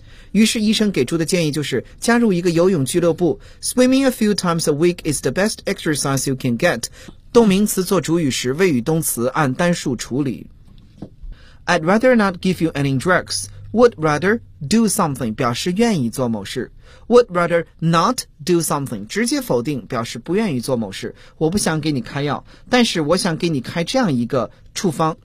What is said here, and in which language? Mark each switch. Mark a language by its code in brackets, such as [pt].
[zh] 于是医生给出的建议就是加入一个游泳俱乐部。 [en] Swimming a few times a week is the best exercise you can get. [zh] 动名词做主语时，谓语动词按单数处理。 [en] I'd rather not give you any drugs. Would rather do something [zh] 表示愿意做某事。 [en] Would rather not do something [zh] 直接否定，表示不愿意做某事。我不想给你开药，但是我想给你开这样一个处方。